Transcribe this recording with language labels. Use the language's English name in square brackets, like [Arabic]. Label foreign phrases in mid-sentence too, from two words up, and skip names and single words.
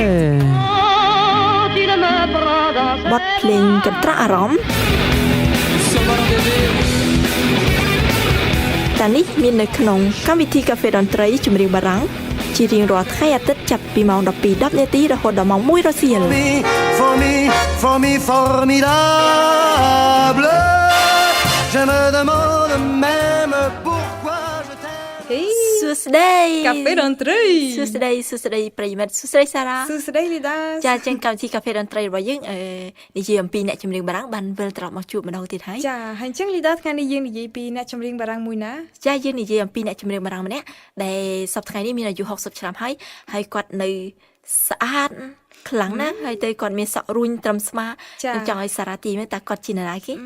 [Khmer] របទភ្លេងកន្ត្រាក់អារម្មណ៍តានេះមាននៅក្នុងកម្មវិធីកាហ្វេតន្ត្រីចម្រៀងបារាំងជារៀងរាល់ថ្ងៃអាទិត្យចាប់ពីម៉ោង 12:10 នាទីរហូតដល់ម៉ោង 1 រសៀល [French] Formidable Je me demande même pourquoi je t'aime [Khmer] សួស្តី កាហ្វេតន្ត្រី សួស្តីប្រិយមិត្តសួស្តីសារ៉ា សួស្តីលីដា ចាចឹងកម្មវិធីកាហ្វេតន្ត្រីរបស់យើងនិយាយអំពីអ្នកចម្រៀងបារាំងបានវិលត្រឡប់មកជួបម្ដងទៀតហើយ ចាហើយអញ្ចឹងលីដាថ្ងៃនេះយើងនិយាយពីអ្នកចម្រៀងបារាំងមួយណា ចាយើងនិយាយអំពីអ្នកចម្រៀងបារាំងម្នាក់ដែលសប្តាហ៍ថ្ងៃនេះមានអាយុ60ឆ្នាំហើយគាត់នៅស្អាតខ្លាំងណាស់ហើយទៅគាត់មានសក់រួញត្រឹមស្មាចង់ឲ្យសារ៉ាទីមើលតើគាត់ជានរណាគេ